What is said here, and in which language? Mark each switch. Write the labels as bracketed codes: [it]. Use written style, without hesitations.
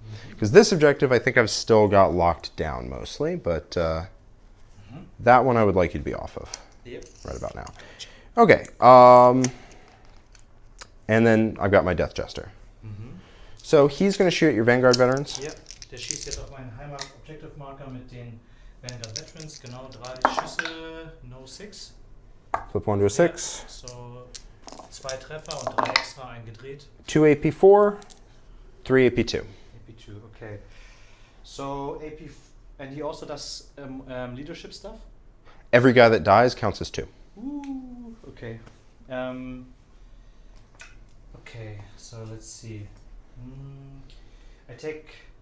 [en] Because this objective, I think I've still got locked down mostly, but that one I would like you to be off of Yep. right about now. Okay. And then I've got my Death Jester. So he's going to shoot at your Vanguard veterans. [de] Ja, der schießt jetzt auf meinen Heimat-Objective-Marker mit den Vanguard Veterans. Genau 3 Schüsse, [en] no 6. Flip 1 to a 6. [de] Ja, so 2 Treffer und 3 extra eingedreht. [en] 2 AP4, 3 AP2. AP2, okay. So AP, and he also does leadership stuff? Every guy that dies counts as 2. Ooh, okay. Okay, so let's see. I take.